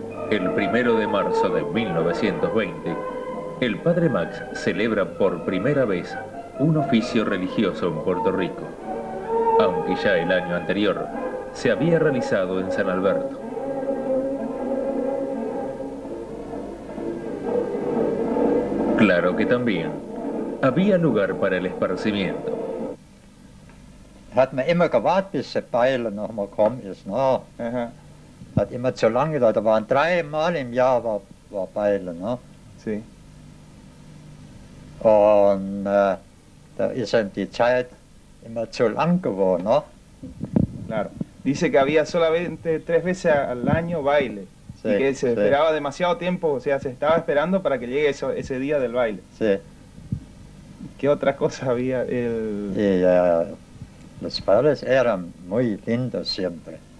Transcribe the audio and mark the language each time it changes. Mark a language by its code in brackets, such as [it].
[es] El 1 de marzo de 1920, el Padre Max celebra por primera vez un oficio religioso en Puerto Rico, aunque ya el año anterior se había realizado en San Alberto. Claro que también había lugar para el esparcimiento. [de] Hat man immer gewartet, bis der Beile noch mal gekommen ist. Ne? [es] Ajá, [de] Hat immer zu lange gedauert. Da waren 3 Mal im Jahr war Beile. Ne? [es] sí. [de] Und da ist ihm die Zeit immer zu lang geworden. Ne? [es] Claro. Dice que había solamente 3 veces al año baile. Sí, y que se sí. esperaba demasiado tiempo, o sea, se estaba esperando para que llegue ese día del baile. Sí. ¿Qué otra cosa había? Y los bailes eran muy lindos siempre.